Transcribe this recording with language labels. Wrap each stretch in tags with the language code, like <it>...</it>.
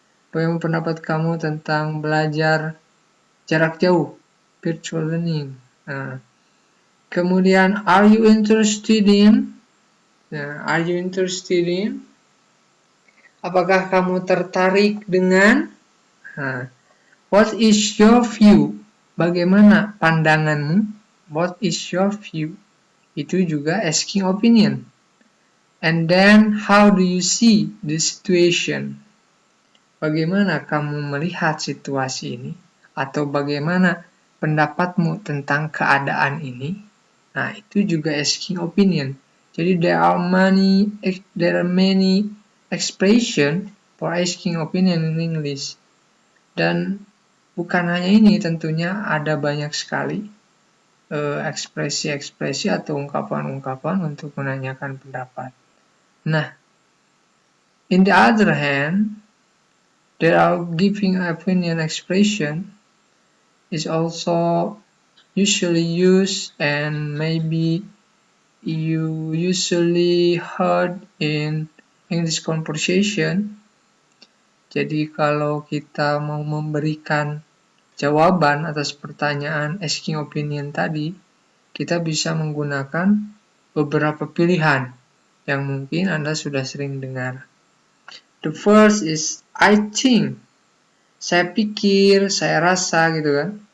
<id>Bagaimana pendapat kamu tentang belajar jarak jauh, virtual learning? Kemudian,</id> <en>are you interested in? Are you interested in?</en> <id>Apakah kamu tertarik dengan?</id> <en>What is your view?</en> <id>Bagaimana pandanganmu?</id> <en>What is your view?</en> <id>Itu juga</id> <en>asking opinion. And then, how do you see the situation?</en> <id>Bagaimana kamu melihat situasi ini? Atau bagaimana pendapatmu tentang keadaan ini? Nah, itu juga asking opinion. Jadi</id> <en>there are many expression for asking opinion in English.</en> <id>Dan bukan hanya ini, tentunya ada banyak sekali ekspresi-ekspresi atau ungkapan-ungkapan untuk menanyakan pendapat.</id> <en>Nah, in the other hand, there are giving opinion expression is also usually used and maybe you usually heard in English conversation.</en> <id>Jadi kalau kita mau memberikan jawaban atas pertanyaan asking opinion tadi, kita bisa menggunakan beberapa pilihan yang mungkin Anda sudah sering dengar.</id> <en>The first is I think.</en> <id>Saya pikir, saya rasa gitu kan.</id>